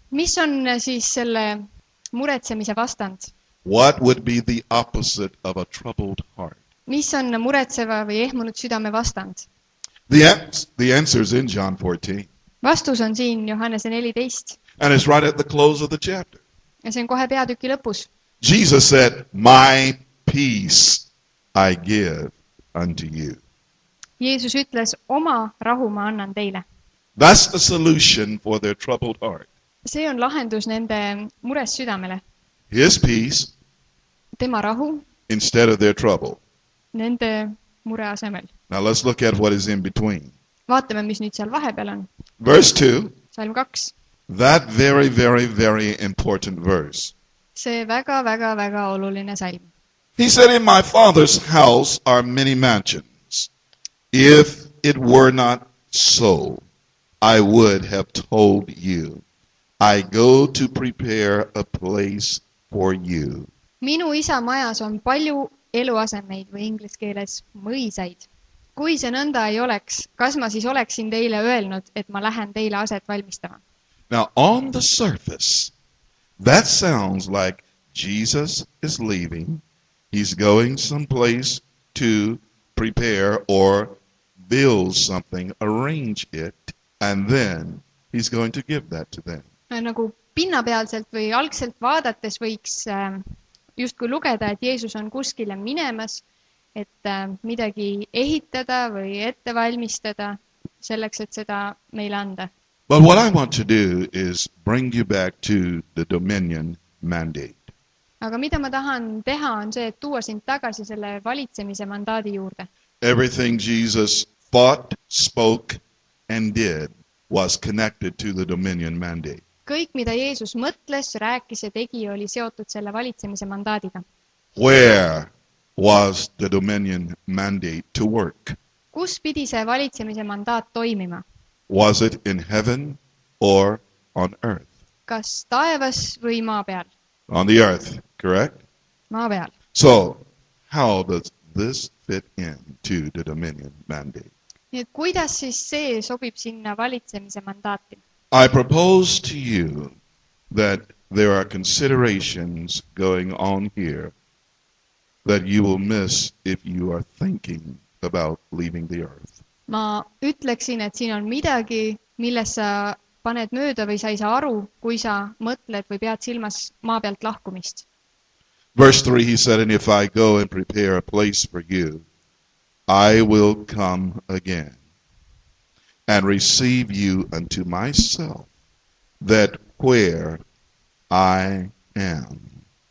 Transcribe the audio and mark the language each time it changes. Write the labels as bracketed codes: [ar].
[et] Mis on siis selle muretsemise vastand? [en] What would be the opposite of a troubled heart? [et] Mis on muretseva või ehmunud südame vastand? [en] The answer is in John 14. [et] Vastus on siin Johannese 14. [en] And it's right at the close of the chapter. [et] Ja see on kohe peatüki lõpus. [en] Jesus said, my peace I give unto you. [et] Jeesus ütles, oma rahu ma annan teile. [en] That's the solution for their troubled heart. [et] See on lahendus nende mures südamele. [en] His peace [et] Tema rahu [en] instead of their trouble. [et] nende mure asemel. [en] Now let's look at what is in between. [et] Vaatame, mis nüüd seal vahepeal on. [en] Verse 2, [et] Salm 2. [en] that very, very, very important verse. [et] See väga, väga, väga oluline salm. [en] He said, in my Father's house are many mansions. If it were not so, I would have told you. I go to prepare a place for you. [et] Minu isa majas on palju eluasemeid või inglise keeles mõisaid. Kui see nõnda ei oleks, kas ma siis oleksin teile öelnud, et ma lähen teile aset valmistama? [en] Now, on the surface, that sounds like Jesus is leaving. He's going someplace to prepare or build something, arrange it, and then he's going to give that to them. [et] Nagu pinnapealselt või algselt vaadates võiks justkui lugeda, et Jeesus on kuskile minemas, et midagi ehitada või ette valmistada selleks, et seda meile anda. [en] But what I want to do is bring you back to the dominion mandate. [et] Aga mida ma tahan teha, on see, et tuua sind tagasi selle valitsemise mandaadi juurde. [en] Everything Jesus thought, spoke, and did was connected to the dominion mandate. [et] kõik, mida Jeesus mõtles, rääkis ja tegi, oli seotud selle valitsemise mandaadiga. [en] Where was the dominion mandate to work? [et] Kus pidi see valitsemise mandaat toimima? [en] Was it in heaven or on earth? [et] Kas taevas või maa peal? [en] On the earth, correct? [et] Maa peal. [en] So, how does this fit into the dominion mandate? [et] Nii et kuidas siis see sobib sinna valitsemise mandaati? [en] I propose to you that there are considerations going on here that you will miss if you are thinking about leaving the earth. [et] Ma ütleksin, et siin on midagi, milles sa paned mööda või sa ei saa aru, kui sa mõtled või pead silmas maa pealt lahkumist. [en] Verse 3, he said, and if I go and prepare a place for you, I will come again and receive you unto myself, that where I am.